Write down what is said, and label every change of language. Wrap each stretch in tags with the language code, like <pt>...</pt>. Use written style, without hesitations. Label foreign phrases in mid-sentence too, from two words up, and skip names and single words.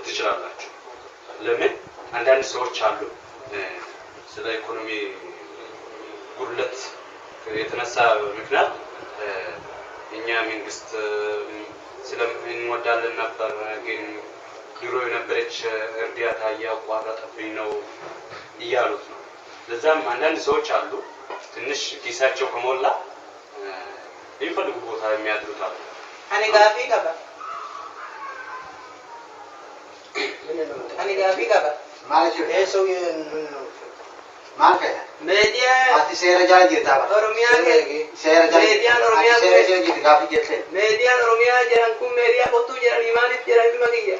<am>ትችላላችሁ። ለምን አንዳንድ ሰዎች አሉ ስለ ኢኮኖሚ ጉድለት የተነሳ ምክንያት እኛ መንግስት ስለምንወዳለን ነበር ግን ድሮ የነበረች እርዳታ እያቋረጠብኝ ነው እያሉት ነው። ለዛም አንዳንድ ሰዎች አሉ ትንሽ ኪሳቸው ከሞላ የሚፈልጉ ቦታ የሚያድሩት አሉ።</am> <om>Ani gaafii qaba. Maal jechuudha? Maal fayyada? Meediyaa Ati seera jala jirtaa bara. Oromiyaa Meediyaan Oromiyaa seera jala jirti gaaffii jettee. meediyaan Oromiyaa jedhan kun meediyaa qottuu jedhanii maaliif jedhan ilma kiyya?</om>